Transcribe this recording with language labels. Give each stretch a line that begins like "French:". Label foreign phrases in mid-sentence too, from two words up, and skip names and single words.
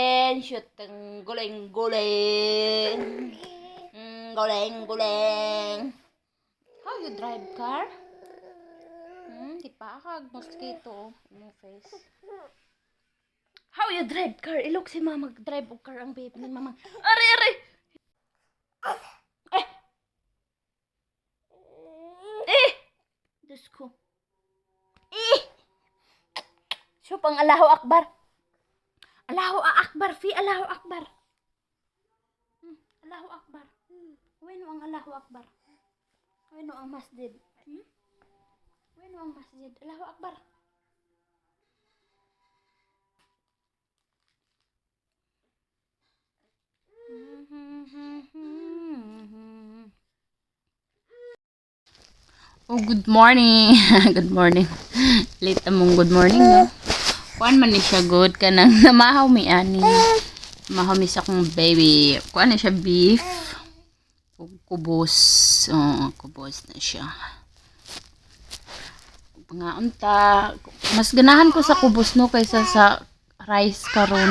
Cebuano: shoot ang guling-guling. Guling-guling.
English: How you drive car? Tipakag mosquito in your face. How you drive car?
Cebuano: Ilok si mama drive og car ang baby ni mama. Ari ari. Eh. Diyos ko. So pang
Arabic: الله أكبر. الله أكبر في الله أكبر. الله أكبر.
Cebuano: Weno ang
Arabic: الله أكبر.
Cebuano: Weno ang masjid. Weno ang masjid.
Arabic: الله أكبر.
English: Oh, good morning. Good morning. Late among good morning,
Cebuano: no? Kuan man ni siya good ka nang namahaw mi ani. Namahaw mi sa akong baby. Kuan na siya beef. Kubos. Oh, kubos na siya. Pangaon ta. Mas ganahan ko sa kubos no kaysa sa rice karon.